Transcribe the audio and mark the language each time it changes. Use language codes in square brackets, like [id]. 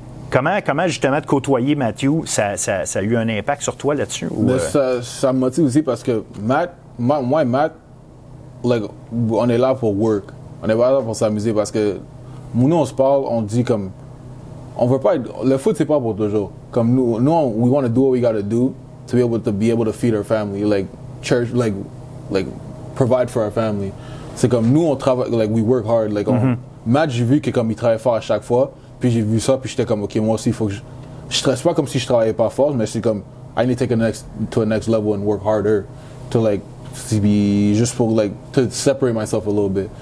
[fr] Comment, justement, de côtoyer Mathieu, ça a eu un impact sur toi là-dessus? Ça me motive aussi parce que moi et Matt, on est là pour work. On est pas là pour s'amuser parce que nous, on se parle, on dit comme... On veut pas être... Le foot, c'est pas pour toujours. Comme nous, [en] we want to do what we got to do to be able to feed our family, church, provide for our family. [fr] C'est comme nous, on travaille, [en] we work hard. [fr] Matt, j'ai vu que comme il travaille fort à chaque fois. Puis j'ai vu ça, puis j'étais comme, OK, moi aussi, il faut que je stresse pas comme si je travaillais pas fort, mais c'est comme, [en] I need to take to a next level and work harder to [fr] juste pour [en] to separate myself a little bit.